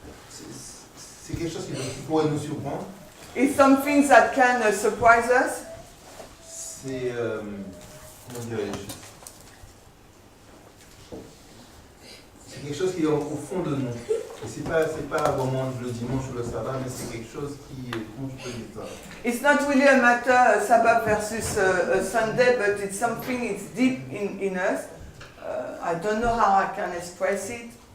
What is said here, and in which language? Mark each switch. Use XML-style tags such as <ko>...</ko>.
<fr>C'est quelque chose qui pourrait nous surprendre.</fr> <en>It's something that can surprise us.</en> <fr>C'est comment dirais-je? C'est quelque chose qui est au fond de nous. Et c'est pas vraiment le dimanche ou le sabbat, mais c'est quelque chose qui, comment je peux dire ça?</fr> <en>It's not really a matter Sabbath versus Sunday, but it's something it's deep in us. I don't know how I can express it.</en>